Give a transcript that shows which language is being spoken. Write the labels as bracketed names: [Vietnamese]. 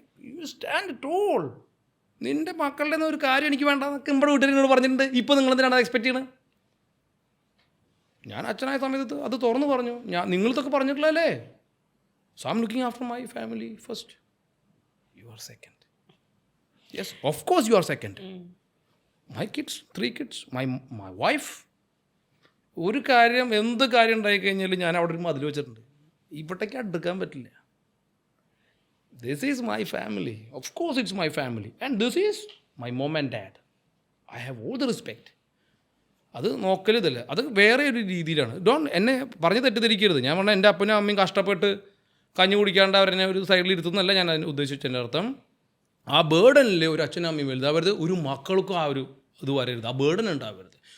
[English] You stand tall. [Malayalam] നിൻ്റെ മക്കളുടെ ഒരു കാര്യം എനിക്ക് വേണ്ട എന്നൊക്കെ നമ്മുടെ വീട്ടുകാരോട് പറഞ്ഞിട്ടുണ്ട്. ഇപ്പോൾ നിങ്ങൾ എന്തിനാണ് അത് എക്സ്പെക്റ്റ് ചെയ്യണത്? ഞാൻ അച്ഛനായ സമയത്ത് അത് തുറന്നു പറഞ്ഞു. നിങ്ങളിതൊക്കെ പറഞ്ഞിട്ടില്ലല്ലേ. [English] So I'm looking after my family first. You are second. Yes, of course you are second. My kids, 3 kids, my wife. [Malayalam] ഒരു കാര്യം എന്ത് കാര്യം ഉണ്ടായിക്കഴിഞ്ഞാൽ ഞാൻ അവിടെ ഒരു മതിൽ വെച്ചിട്ടുണ്ട്. ഇവിടേക്ക് അടുക്കാൻ പറ്റില്ല. [English] This is my family. Of course it's my family. And this is my mom and dad. I have all the respect. [Malayalam] അത് നോക്കലിതല്ല, അത് വേറെ ഒരു രീതിയിലാണ്. എന്നെ പറഞ്ഞ് തെറ്റിദ്ധരിക്കരുത്. ഞാൻ പറഞ്ഞാൽ എൻ്റെ അപ്പനും അമ്മയും കഷ്ടപ്പെട്ട് കഞ്ഞി കുടിക്കാണ്ട് അവരെന്നെ ഒരു സൈഡിൽ ഇരുത്തുന്നല്ല ഞാൻ അതിന് ഉദ്ദേശിച്ചതിൻ്റെ അർത്ഥം. ആ ബേർഡനിൽ ഒരു അച്ഛനും അമ്മയും വലുതാവരുത്, ഒരു മക്കൾക്കും ആ ഒരു ഇത് വരരുത്, ആ ബേർഡൻ ഉണ്ടാവരുത്.